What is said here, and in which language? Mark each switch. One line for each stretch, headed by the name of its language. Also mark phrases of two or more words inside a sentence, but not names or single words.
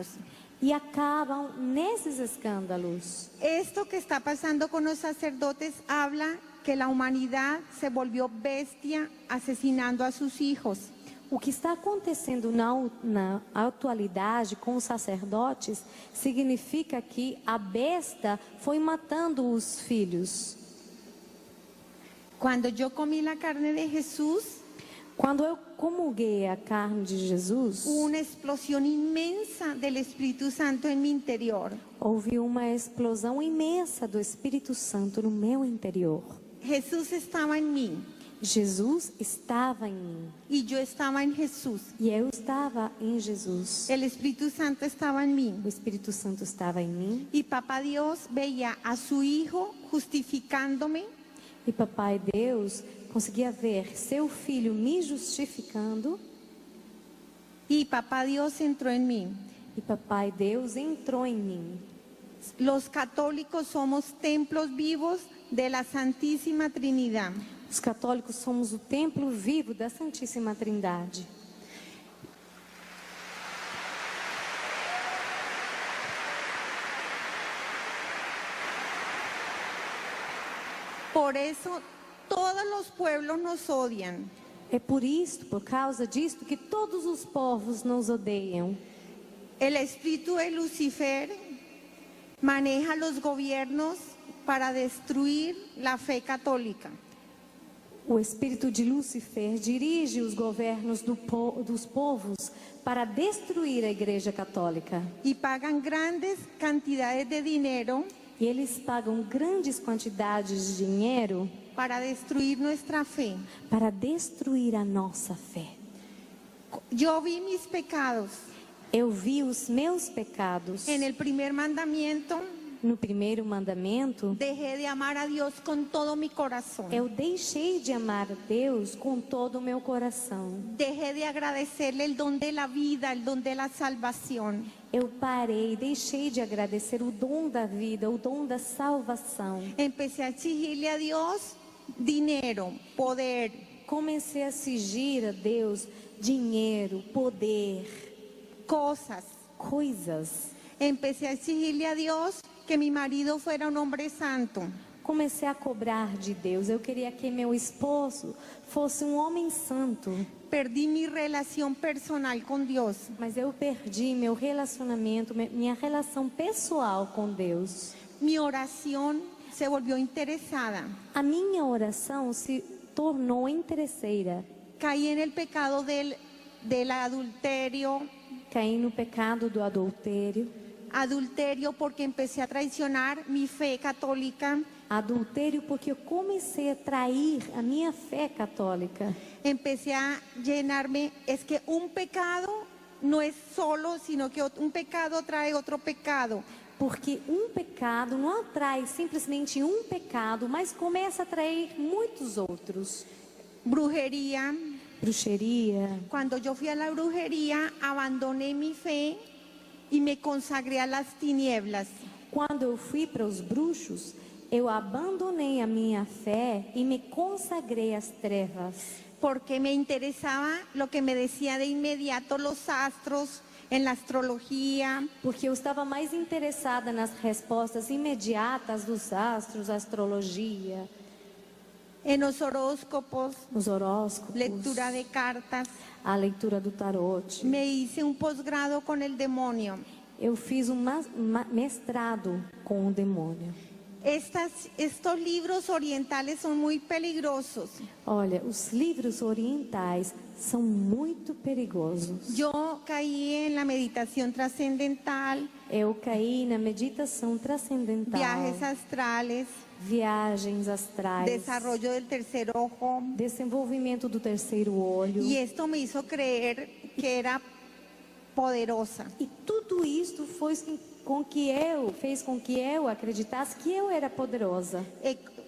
Portuguese: e acabam nesses escândalos.
Spanish: Esto que está pasando con los sacerdotes habla que la humanidad se volvió bestia asesinando a sus hijos.
Portuguese: O que está acontecendo na atualidade com os sacerdotes significa que a besta foi matando os filhos.
Spanish: Cuando yo comí la carne de Jesús,
Portuguese: Quando eu comunguei a carne de Jesus,
Spanish: hubo una explosión inmensa del Espíritu Santo en mi interior.
Portuguese: houve uma explosão imensa do Espírito Santo no meu interior.
Spanish: Jesús estaba en mí
Portuguese: Jesus estava em mim
Spanish: y yo estaba en Jesús.
Portuguese: e eu estava em Jesus.
Spanish: El Espíritu Santo estaba en mí.
Portuguese: O Espírito Santo estava em mim
Spanish: Y Papá Dios veía a su Hijo justificándome
Portuguese: e Papai Deus conseguia ver seu filho me justificando
Spanish: y Papá Dios entró en mí.
Portuguese: e Papai Deus entrou em mim.
Spanish: Los católicos somos templos vivos de la Santísima Trinidad.
Portuguese: Os católicos somos o templo vivo da Santíssima Trindade.
Spanish: Por eso todos los pueblos nos odian.
Portuguese: É por isto, por causa disto, que todos os povos nos odeiam.
Spanish: El espíritu de Lucifer maneja los gobiernos para destruir la fe católica.
Portuguese: O espírito de Lúcifer dirige os governos dos povos para destruir a Igreja Católica.
Spanish: Y pagan grandes cantidades de dinero
Portuguese: E eles pagam grandes quantidades de dinheiro
Spanish: para destruir nuestra fe.
Portuguese: para destruir a nossa fé.
Spanish: Yo vi mis pecados.
Portuguese: Eu vi os meus pecados.
Spanish: En el primer mandamiento
Portuguese: No primeiro mandamento,
Spanish: dejé de amar a Dios con todo mi corazón.
Portuguese: eu deixei de amar a Deus com todo o meu coração.
Spanish: Dejé de agradecerle el don de la vida, el don de la salvación.
Portuguese: Eu parei, deixei de agradecer o dom da vida, o dom da salvação.
Spanish: Empecé a exigirle a Dios dinero, poder,
Portuguese: Comecei a exigir a Deus dinheiro, poder,
Spanish: cosas.
Portuguese: coisas.
Spanish: Empecé a exigirle a Dios que mi marido fuera un hombre santo.
Portuguese: Comecei a cobrar de Deus. Eu queria que meu esposo fosse um homem santo.
Spanish: Perdí mi relación personal con Dios.
Portuguese: Mas eu perdi meu relacionamento, minha relação pessoal com Deus.
Spanish: Mi oración se volvió interesada.
Portuguese: A minha oração se tornou interesseira.
Spanish: Caí en el pecado del adulterio.
Portuguese: Caí no pecado do adultério.
Spanish: Adulterio porque empecé a traicionar mi fe católica.
Portuguese: Adultério porque eu comecei a trair a minha fé católica.
Spanish: Empecé a llenarme. Es que un pecado no es solo, sino que un pecado trae otro pecado.
Portuguese: Porque um pecado não atrai simplesmente um pecado, mas começa a atrair muitos outros.
Spanish: Brujería.
Portuguese: Bruxeria.
Spanish: Cuando yo fui a la brujería, abandoné mi fe y me consagré a las tinieblas.
Portuguese: Quando eu fui para os bruxos, eu abandonei a minha fé e me consagrei às trevas.
Spanish: Porque me interesaba lo que me decía de inmediato los astros, en la astrología.
Portuguese: Porque eu estava mais interessada nas respostas imediatas dos astros, astrologia,
Spanish: En los horóscopos,
Portuguese: nos horóscopos,
Spanish: lectura de cartas.
Portuguese: a leitura do tarot.
Spanish: Me hice un posgrado con el demonio.
Portuguese: Eu fiz um mestrado com o demônio.
Spanish: Estos libros orientales son muy peligrosos.
Portuguese: Olha, os livros orientais são muito perigosos.
Spanish: Yo caí en la meditación trascendental,
Portuguese: Eu caí na meditação transcendental,
Spanish: viajes astrales,
Portuguese: viagens astrais,
Spanish: desarrollo del tercer ojo.
Portuguese: desenvolvimento do terceiro olho.
Spanish: Y esto me hizo creer que era poderosa.
Portuguese: E tudo isso fez com que eu acreditasse que eu era poderosa.